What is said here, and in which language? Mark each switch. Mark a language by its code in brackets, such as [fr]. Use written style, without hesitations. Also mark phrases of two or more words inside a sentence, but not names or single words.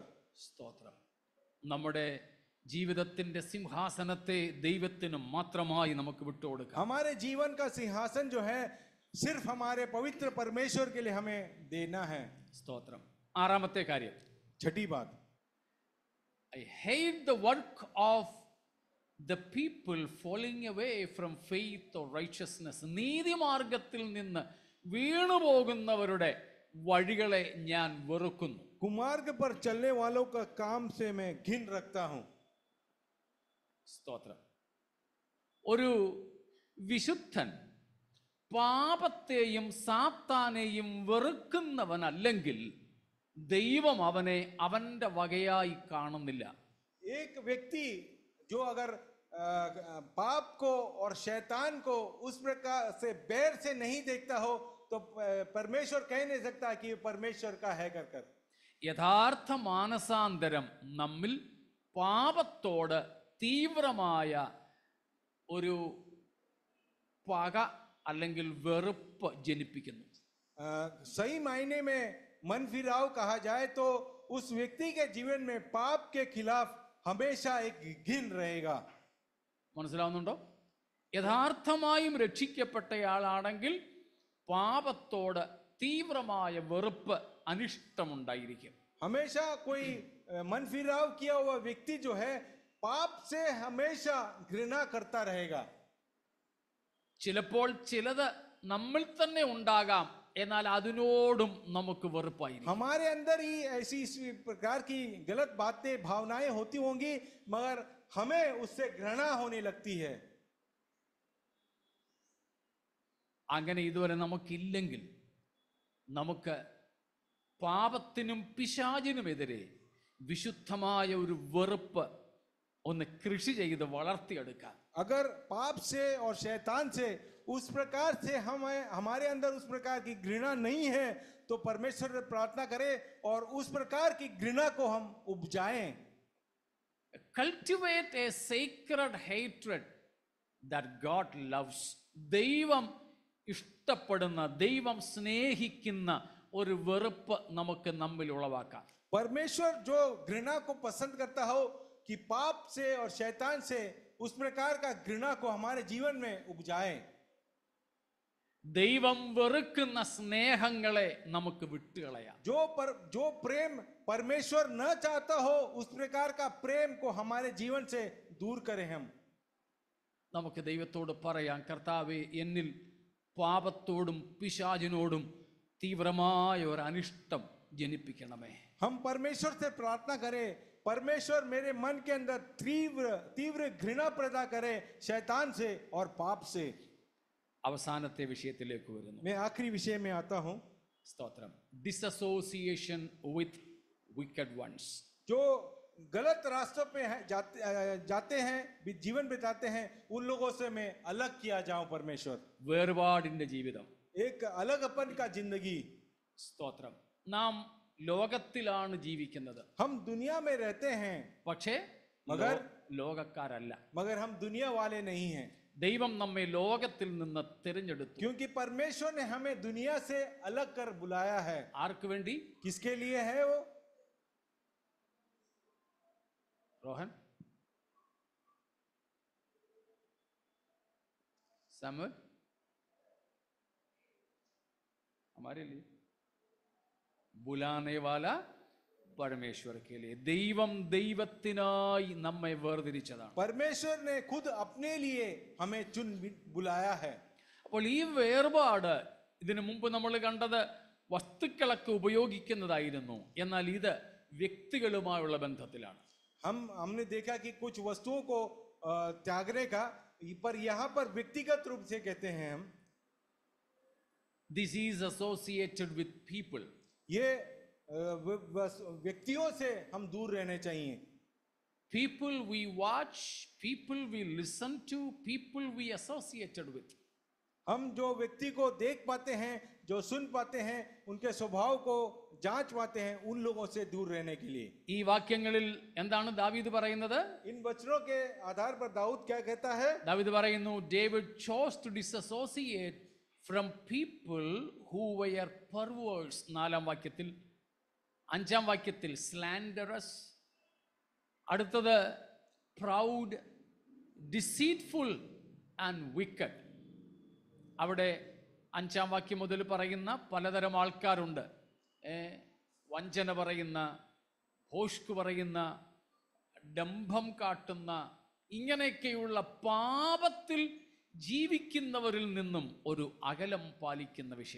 [ml] സ്തോത്രം. നമ്മുടെ ജീവിതത്തിന്റെ സിംഹാസനത്തെ ദൈവത്തിന് മാത്രമായി നമുക്ക് വിട്ടുകൊടുക്കാം. [hi] हमारे जीवन का सिंहासन जो है सिर्फ हमारे पवित्र परमेश्वर के लिए हमें देना है. [ml] സ്തോത്രം. ആറാമത്തെ കാര്യം, [hi] छठी बात, [en] I hate the work of the people falling away from faith or righteousness. [ml] നീതിമാർഗത്തിൽ നിന്ന് വീണുപോകുന്നവരുടെ വഴികളെ ഞാൻ വെറുക്കുന്നു. [hi] कुमार्ग पर चलने वालों का काम से मैं घिन रखता हूं. [ml] സ്തോത്രം. ഒരു വിശുദ്ധൻ പാപത്തെയും സാത്താനെയും വെറുക്കുന്നവനല്ലെങ്കിൽ ദൈവം അവനെ അവന്റെ വകയായി കാണുന്നില്ല. [hi] एक व्यक्ति जो अगर पाप को और शैतान को उस प्रकार से बैर से नहीं देखता हो तो परमेश्वर कह नहीं सकता कि परमेश्वर का है कर. [ml] യഥാർത്ഥ മാനസാന്തരം നമ്മിൽ പാപത്തോട് തീവ്രമായ ഒരു പക അല്ലെങ്കിൽ വെറുപ്പ് ജനിപ്പിക്കുന്നു. [hi] सही मायने में मन फिराव कहा जाए तो उस व्यक्ति के जीवन में पाप के खिलाफ हमेशा एक घिन रहेगा. [ml] മനസ്സിലാവുന്നുണ്ടോ? യഥാർത്ഥമായും രക്ഷിക്കപ്പെട്ടയാളാണെങ്കിൽ പാപത്തോട് തീവ്രമായ വെറുപ്പ് അനിഷ്ടമുണ്ടായിരിക്കും. [hi] हमेशा कोई मन फिराव किया हुआ व्यक्ति जो है पाप से हमेशा घृणा करता रहेगा. [ml] ചിലപ്പോൾ ചിലത് നമ്മിൽ തന്നെ ഉണ്ടാകാം, എന്നാൽ അതിനോടും നമുക്ക് വെറുപ്പായിരിക്കും. [hi] हमारे अंदर ही ऐसी इसी प्रकार की गलत बातें भावनाएं होती होंगी मगर हमें उससे घृणा होने लगती है. [ml] അങ്ങനെ ഇതുവരെ നമുക്കില്ലെങ്കിൽ നമുക്ക് പാപത്തിനും പിശാചിനുമെതിരെ വിശുദ്ധമായ ഒരു വെറുപ്പ് ഒന്ന് കൃഷി ചെയ്ത് വളർത്തിയെടുക്കാം. [hi] अगर पाप से और शैतान से उस प्रकार से हमारे अंदर उस प्रकार की घृणा नहीं है तो परमेश्वर से प्रार्थना करें और उस प्रकार की घृणा को हम उपजाएं. [en] Cultivate a sacred hatred that God loves. [ml] ദൈവം ഇഷ്ടപ്പെടുന്ന, ദൈവം സ്നേഹിക്കുന്ന ഒരു വെറുപ്പ് നമുക്ക് നമ്മിൽ ഉളവാക്കാം. [hi] परमेश्वर जो घृणा को पसंद करता हो कि पाप से और शैतान से उस प्रकार का घृणा को हमारे जीवन में उपजाएं. [ml] ദൈവം വെറുക്കുന്ന സ്നേഹങ്ങളെ നമുക്ക് വിട്ടുകളയാം. [hi] जो प्रेम परमेश्वर न चाहता हो उस प्रकार का प्रेम को हमारे जीवन से दूर करें. हम [ml] നമുക്ക് ദൈവത്തോട് പറയാം, കർത്താവേ, എന്നിൽ പാപത്തോടും പിശാചിനോടും തീവ്രമായ ഒരു അനിഷ്ടം ജനിപ്പിക്കണമേ. [hi] हम परमेश्वर से प्रार्थना करें, परमेश्वर मेरे मन के अंदर तीव्र घृणा पैदा करे शैतान से और पाप से. [ml] അവസാനത്തെ വിഷയത്തിലേക്ക് വരുന്നു. [hi] मैं आखिरी विषय में आता हूं. [en] സ്തോത്രം. disassociation with wicked ones. [hi] जो गलत रास्तों पे जाते हैं, जीवन बिताते हैं, उन लोगों से मैं अलग किया जाऊं. परमेश्वर [ml] വേർപാടിന്റെ ജീവിതം, [hi] एक अलग अपन का जिंदगी. [ml] സ്തോത്രം. നാം ലോകത്തിലാണ് ജീവിക്കുന്നത്, [hi] हम दुनिया में रहते हैं [ml] പക്ഷേ ലോകക്കാരല്ല. [hi] मगर हम दुनिया वाले नहीं हैं. [ml] ദൈവം നമ്മെ ലോകത്തിൽ നിന്ന് തിരഞ്ഞെടുത്തു. [hi] क्योंकि परमेश्वर ने हमें दुनिया से अलग कर बुलाया है. [ml] ആർക്ക് വേണ്ടി? [hi] किसके लिए है वो? रोहन, सामुएल हमारे लिए बुलाने वाला परमेश्वर के लिए [ml] ദൈവം ദൈവത്തിനായി നമ്മെ വേർതിരിച്ചതാണ്. [hi] परमेश्वर ने खुद अपने लिए हमें चुन बुलाया है. [ml] അപ്പോൾ ഈ വേർപാട് ഇതിനു മുമ്പ് നമ്മൾ കണ്ടത് വസ്തുക്കളൊക്കെ ഉപയോഗിക്കുന്നതായിരുന്നു, എന്നാൽ ഇത് വ്യക്തികളുമായുള്ള ബന്ധത്തിലാണ്. [hi] हमने देखा कि कुछ वस्तुओं को त्यागने का, पर यहाँ पर व्यक्तिगत रूप से कहते हैं हम. [en] This is associated with people. [hi] ये व्यक्तियों से हम दूर रहने चाहिए. [en] People we watch, people we listen to, people we associated with. [hi] हम जो व्यक्ति को देख पाते हैं, जो सुन पाते हैं, उनके स्वभाव को जांच पाते हैं, उन लोगों से दूर रहने के लिए. [ml] ഈ വാക്യങ്ങളിൽ എന്താണ് ദാവീദ് പറയുന്നത്? [hi] इन वचनों के आधार पर दाऊद क्या कहता है? [ml] ദാവീദ് പറയുന്നു, [en] David chose to disassociate from people who were perverse. [ml] 4-ാം വാക്യത്തിൽ. 5-ാം വാക്യത്തിൽ slanderous. അടുത്തത് [en] proud, deceitful and wicked. [ml] അവിടെ 5-ാം വാക്യം മുതൽ പറയുന്ന പലതരം ആൾക്കാരുണ്ട്. വഞ്ചന പറയുന്ന, ഭോഷ്ക് പറയുന്ന, ഡംഭം കാട്ടുന്ന, ഇങ്ങനെയൊക്കെയുള്ള പാപത്തിൽ ജീവിക്കുന്നവരിൽ നിന്നും ഒരു അകലം പാലിക്കുന്ന വിഷയം.